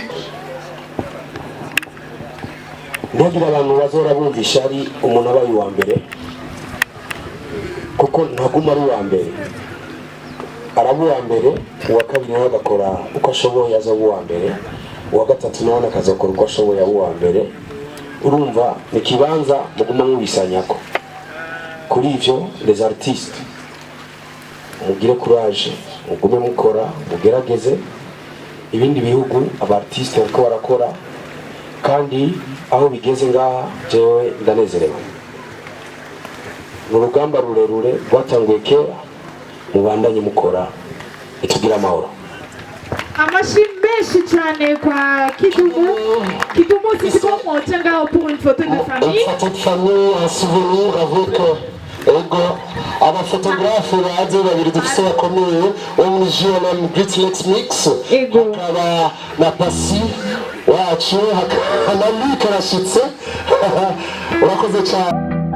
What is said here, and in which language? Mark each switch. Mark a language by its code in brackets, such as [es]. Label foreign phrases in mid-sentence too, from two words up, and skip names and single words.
[rn] ntagira abantu bazora bumvisha ari umuntu abaye uwa mbere, kuko ntaguma ari uwa mbere, araba uwa mbere, uwa kabiri nawe agakora uko ashoboye aza uwa mbere, uwa gatatu nawe akazakora uko ashoboye aba uwa mbere. Urumva ni kibanza muguma mubisanyako. Kuri ivyo [fr] les artistes [rn] mugire courage, mugume mukora, mugerageze. Ibindi bihugu aba artiste bariko barakora kandi aho bigeze ngaha jewe ndanezerewe. Urugamba rurerure rwatanguye kera, mubandanye mukora itugira amahoro. Amashi menshi cyane kwa Kidumu. [fr] Kidumu c'est comment on tient là pour une photo de famille. Une photo de famille, un souvenir avec [rn] ego abafotografe baje babiri dufise bakomeye wo muri GLM Great Lakes Mix, hakaba na Pasi wacu, hakaba na Luke arashitse. Urakoze cyane.